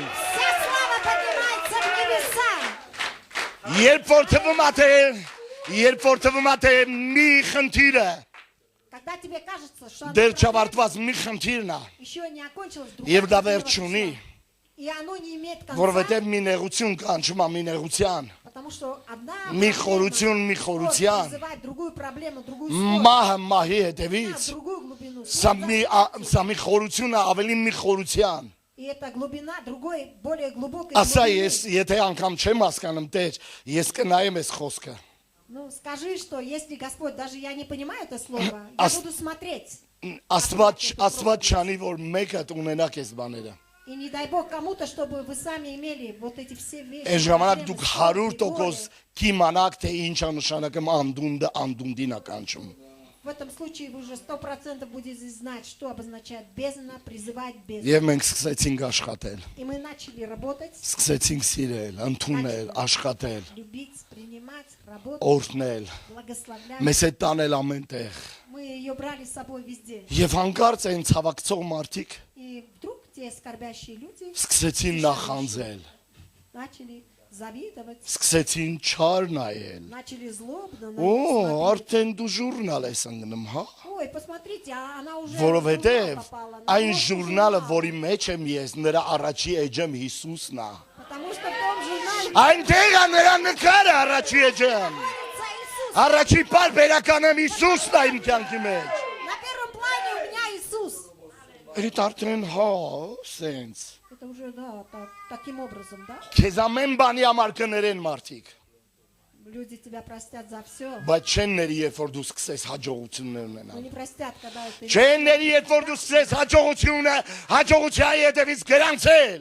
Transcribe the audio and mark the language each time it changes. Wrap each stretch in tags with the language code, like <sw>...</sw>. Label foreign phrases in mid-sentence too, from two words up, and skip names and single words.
<ru>Вся слава поднимается в небеса.</ru> <hy>երբ որ թվում է թե մի խնդիրը</hy> <ru>Когда тебе кажется, что оно</ru> <hy>դեր չավարտված մի խնդիրն է</hy> <ru>еще не окончилось,</ru> <hy>եւ դա</hy> <ru>другое</ru> <hy>վերջ չունի,</hy> <ru>всё. И оно не имеет конца,</ru> <hy>որովհետեւ մի նեղություն կանչում է մի նեղության,</hy> <ru>потому что одна</ru> <hy>մի</hy> <ru>проблема</ru> <hy>խորություն մի խորության,</hy> <ru>вызывает другую проблему, другую сложность,</ru> <hy>մահը մահի</hy> <ru>на</ru> <hy>հետևից,</hy> <ru>другую глубину.</ru> <hy>սա մի խորություն է ավելի մի խորության,</hy> <ru>И эта глубина другой, более глубокой</ru> <hy>ասա</hy> <ru>глубины.</ru> <hy>ես եթե անգամ չեմ հասկանում Տեր, ես կնայեմ այս խոսքը,</hy> <ru>Ну, скажи, что если Господь, даже я не понимаю это слово, я Ас- буду смотреть.</ru> <hy>Աստված չանի որ մեկը ունենաք այս բաները,</hy> <ru>И не дай Бог кому-то, чтобы вы сами имели вот эти все вещи.</ru> <hy>այս ժամանակ</hy> <ru>проблемы,</ru> <hy>դուք</hy> <ru>скорби,</ru> <hy>100% կիմանաք թե ինչ է նշանակում անդունդը անդունդին է կանչում,</hy> <ru>горе. В этом случае вы уже 100% будете знать, что обозначает бездна, призывать бездну.</ru> <hy>եւ մենք սկսեցինք աշխատել,</hy> <ru>И мы начали работать,</ru> <hy>սկսեցինք սիրել, ընդունել, աշխատել,</hy> <ru>любить, принимать, работать,</ru> <hy>օրհնել,</hy> <ru>благословлять.</ru> <hy>մեզ հետ տանել ամենտեղ,</hy> <ru>Мы ее брали с собой везде.</ru> <hy>եւ հանկարծ այն ցավակցող մարդիկ</hy> <ru>И вдруг те скорбящие люди</ru> <hy>սկսեցին նախանձել,</hy> <ru>начали завидовать,</ru> <hy>սկսեցին չար նայել,</hy> <ru>начали злобно на</ru> <hy>Օ,</hy> <ru>них смотреть.</ru> <hy>արդեն դու ժուրնալ ես ընկնում, հա?</hy> <ru>Ой, посмотрите, она уже в</ru> <hy>Որովհետև</hy> <ru>журнал попала.</ru> <hy>այն</hy> <ru>Вот</ru> <hy>ժուրնալը,</hy> <ru>журнал.</ru> <hy>որի մեջ եմ ես, նրա առաջի էջեմ Հիսուսն է։</hy> <ru>Потому что в том журнале</ru> <hy>Այնտեղ է նրա նկարը առաջի էջեմ։</hy> <ru>находится Иисус.</ru> <hy>Առաջի պարբերականը Հիսուսն է իմ կյանքի մեջ։</hy> <ru>На первом плане у меня Иисус.</ru> <hy>Այդ արդեն հա, սենց։</hy> <ru>Это уже, да, таким образом, да?</ru> <hy>Քեզ ամեն բանի համար կներեն մարդիկ,</hy> <ru>Люди тебя простят за все,</ru> <hy>բայց չեն ների, երբ որ դու սկսես հաջողություններ</hy> <ru>но</ru> <hy>ունենալ։</hy> <ru>не простят, когда ты...</ru> <hy>Չեն ների, երբ որ դու սկսես հաջողության հետևից գրանցել,</hy>